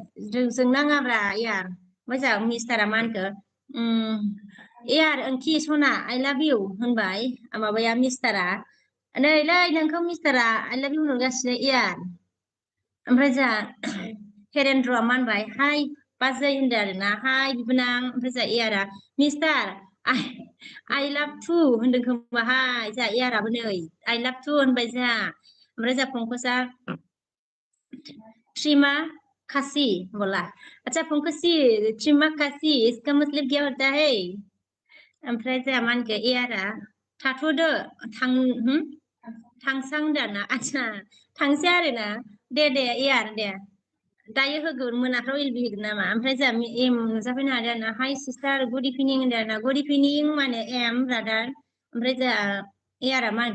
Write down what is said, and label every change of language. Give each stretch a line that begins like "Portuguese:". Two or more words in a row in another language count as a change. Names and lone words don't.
Bodo: जों नाङाब्रा एयार ओमफ्राय जोंहा मिस्टारा मा होनखो एयार ओंखि सना
English: I love you
Bodo: होनबाय माबाया मिस्टारा नैलै नोंखौ मिस्टारा
English: I love you
Bodo: होनगासिनो एयार ओमफ्राय जोंहा हेरेन्द्रआ मा होनबाय हाय बाजै होनदों आरोना हाय बिबोनां ओमफ्राय जोंहा एयारा मिस्टार
English: I love too
Bodo: होनदों खोमाहाय जोंहा एयाराबो नै
English: I love too
Bodo: होनबाय जोंहा ओमफ्राय जोंहा पंकजआ ट्रिमा खासि बोला अच्छा पंकजी ट्रिमा खासि
Hindi: इसका मतलब क्या होता है
Bodo: ओमफ्राय जोंहा मा होनखो एयारा थाथ'दो थांसां होनदों आरोना आदसा थांसै आरोना दे एयार दे दायो होगोन मोनाफ्राव एलबि होगोन नामा ओमफ्राय जोंहा एम नुजाफैनो हादों आरोना हाय
English: sister good evening
Bodo: होनदों आरोना
English: good evening
Bodo: माने एम ब्रादार ओमफ्राय जोंहा एयारा मा